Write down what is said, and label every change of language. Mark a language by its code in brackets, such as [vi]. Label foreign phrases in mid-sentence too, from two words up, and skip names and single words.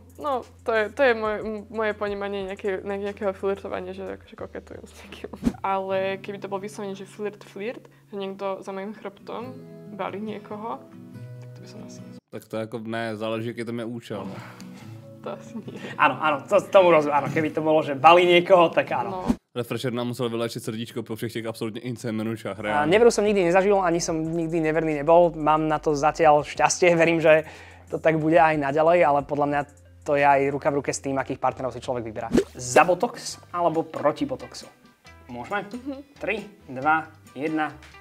[sk] No, to je moje ponímanie nejakého flirtovania, že akože koketujem s niekým. Ale keby to bol vyslovene, že flirt, že niekto za mojím chrbtom balí niekoho, tak to by som asi nezval. [cs] Tak to jako ne, záleží, jaký tam je účel. [sk] To asi nie. Áno, tomu rozumiem. Áno, keby to bolo, že balí niekoho, tak áno. No. [cs] Refresher nám musel vylečit srdíčko po všech těch absolutně insane menučách. [sk] Neveru som nikdy nezažil, ani som nikdy neverný nebol. Mám na to zatiaľ šťastie, verím, že to tak bude aj naďalej, ale podľa mňa to je aj ruka v ruke s tým, akých partnerov si človek vyberá. Za botox alebo proti botoxu? Môžeme? 3, 2, 1.